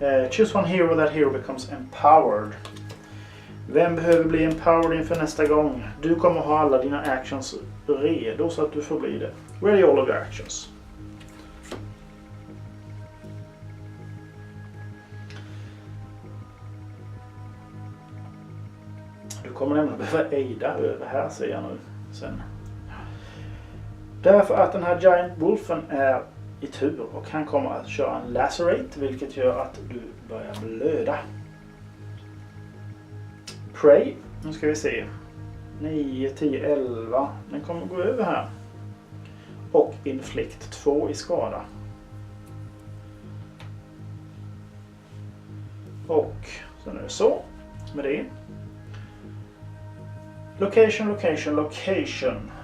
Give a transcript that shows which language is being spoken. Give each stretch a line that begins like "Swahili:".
English: Choose one hero, that hero becomes empowered.
Swedish: Vem behöver bli empowered inför nästa gång? Du kommer ha alla dina actions redo så att du får bli det.
English: Ready all of your actions.
Swedish: Du kommer nämligen behöva aida över här, ser jag nu sen. Därför att den här Giant Wolfen är i tur och han kommer att köra en lacerate, vilket gör att du börjar blöda. Pray, nu ska vi se. 9, 10, 11. Den kommer gå över här. Och inflict 2 i skada. Och så nu är det så med det.
English: Location, location, location.